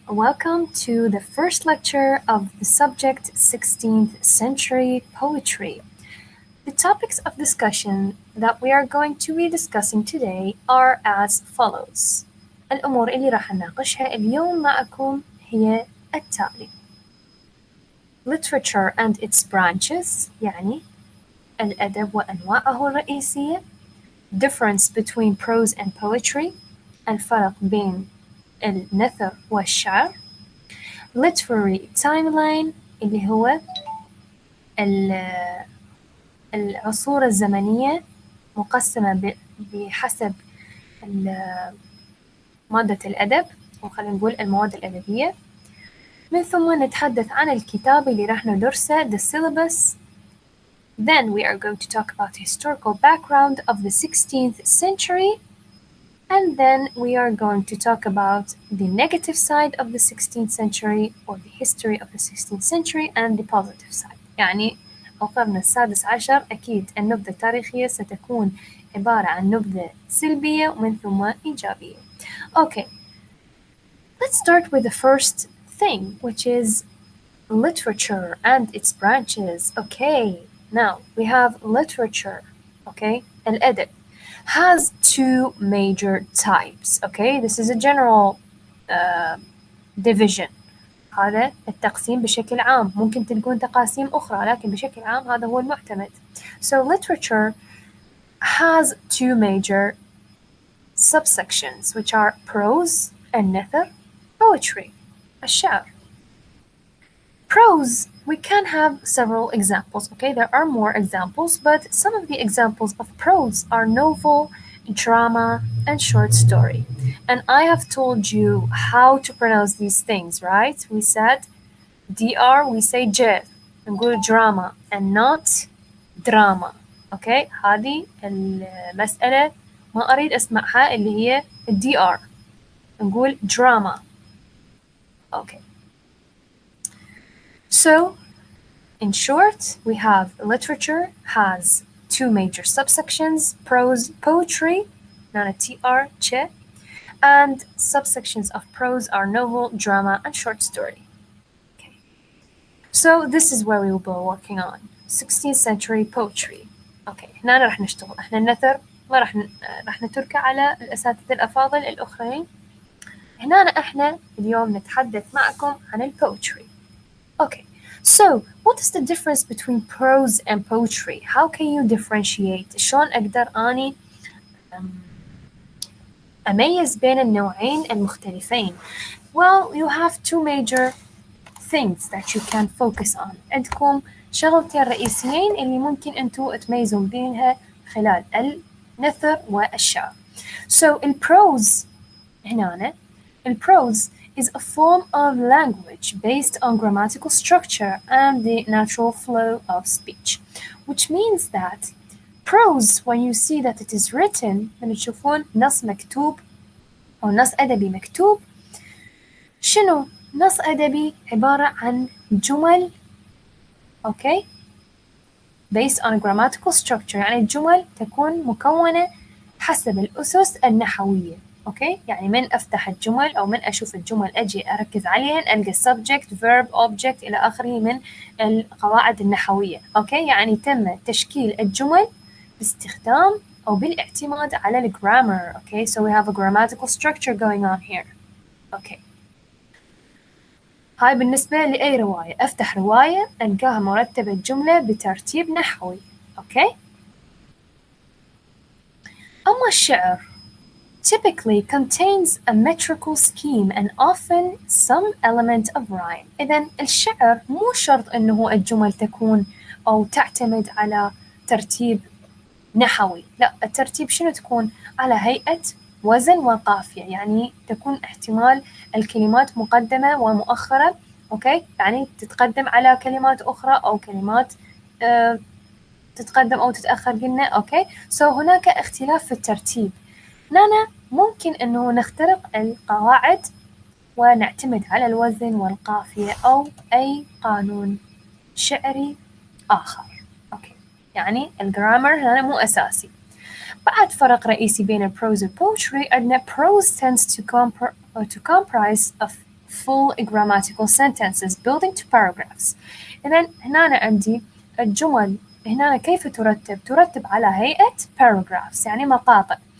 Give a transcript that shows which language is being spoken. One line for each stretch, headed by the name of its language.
English: Welcome to the first lecture of the subject 16th century poetry. The topics of discussion that we are going to be discussing today are as follows.
Arabic: الأمور اللي راح نناقشها اليوم معكم هي التالي:
English: Literature and its branches،
Arabic: يعني الأدب وأنواعه الرئيسية.
English: Difference between prose and poetry،
Arabic: الفرق بين النثر والشعر.
English: Literary timeline
Arabic: اللي هو العصور الزمنية مقسمة بحسب مادة الأدب، أو خلينا نقول المواد الأدبية. من ثم نتحدث عن الكتاب اللي راح ندرسه
English: the syllabus. Then we are going to talk about the historical background of the 16th century. And then we are going to talk about the negative side of the 16th century, or the history of the 16th century, and the positive side.
Arabic: يعني القرن السادس عشر أكيد النبذة التاريخية ستكون عبارة عن نبذة سلبية ومن ثم إيجابية.
English: Okay, let's start with the first thing, which is literature and its branches. Okay, now we have literature, okay, الأدب has two major types. Okay, this is a general division.
Arabic: هذا التقسيم بشكل عام، ممكن تلقون تقاسيم أخرى لكن بشكل عام هذا هو المعتمد.
English: So literature has two major subsections, which are prose and نثر, poetry, الشعر. Prose, we can have several examples, okay? There are more examples, but some of the examples of prose are novel, drama, and short story. And I have told you how to pronounce these things, right? We said DR, we say j, نقول drama and not drama, okay?
Arabic: هذه المسألة ما أريد أسمعها اللي هي DR، نقول drama, okay?
English: So, in short, we have literature has two major subsections, prose, poetry, not a TR, che, and subsections of prose are novel, drama, and short story. Okay. So this is where we will be working on 16th century poetry.
Arabic: Okay, هنا راح نشتغل احنا النثر ما راح نتركه على الأساتذة الأفاضل الآخرين. هنا احنا اليوم نتحدث معكم عن البوتري.
English: Okay, so what is the difference between prose and poetry? How can you differentiate?
Arabic: شلون أقدر أني أميز بين النوعين المختلفين؟
English: Well, you have two major things that you can focus on.
Arabic: عندكم شغلتين رئيسيين اللي ممكن أنتوا تميزون بينها خلال النثر والشعر.
English: So
Arabic: البروز هنا البروز
English: is a form of language based on grammatical structure and the natural flow of speech, which means that prose, when you see that it is written,
Arabic: من تشوفون نص مكتوب أو نص أدبي مكتوب، شنو؟ نص أدبي عبارة عن جمل، okay,
English: based on grammatical structure،
Arabic: يعني الجمل تكون مكونة حسب الأسس النحوية. اوكي، يعني من افتح الجمل او من اشوف الجمل اجي اركز عليهن القى
English: subject verb object
Arabic: الى اخره من القواعد النحويه. اوكي، يعني تم تشكيل الجمل باستخدام او بالاعتماد على الجرامر.
English: Okay, so we have a grammatical structure going on here.
Arabic: اوكي، هاي بالنسبه لاي روايه، افتح روايه القاها مرتبه الجمله بترتيب نحوي.
English: okay,
Arabic: اما الشعر
English: typically contains a metrical scheme and often some element of rhyme.
Arabic: إذن الشعر مو شرط إنه الجمل تكون أو تعتمد على ترتيب نحوي، لا، الترتيب شنو تكون؟ على هيئة وزن وقافية، يعني تكون احتمال الكلمات مقدمة ومؤخرة، أوكي، يعني تتقدم على كلمات أخرى أو كلمات تتقدم أو تتأخر قلنا. أوكي، so هناك اختلاف في الترتيب. هنا ممكن إنه نخترق القواعد ونعتمد على الوزن والقافية أو أي قانون شعري آخر. أوكي، يعني الجرامر هنا مو أساسي. بعد فرق رئيسي بين البروز والبوتري، أن
English: prose tends to or to comprise of full grammatical sentences building to paragraphs.
Arabic: إذن هنا أنا عندي الجمل هنا كيف ترتب؟ ترتب على هيئة paragraphs يعني مقاطع.